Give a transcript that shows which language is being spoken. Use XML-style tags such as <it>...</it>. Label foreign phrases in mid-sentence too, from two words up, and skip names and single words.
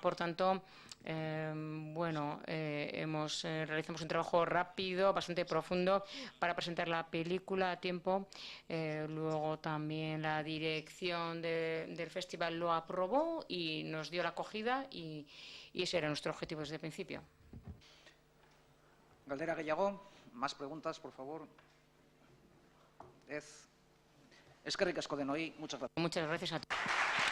<es>Por tanto, realizamos un trabajo rápido, bastante profundo, para presentar la película a tiempo. Luego también la dirección del festival lo aprobó y nos dio la acogida, y ese era nuestro objetivo desde el principio.</es> <eu>Galdera gehiago,</eu> <es>más preguntas, por favor.</es> <eu>Eskerrik asko denoi,</eu> <es>muchas gracias. Muchas gracias a todos.</es>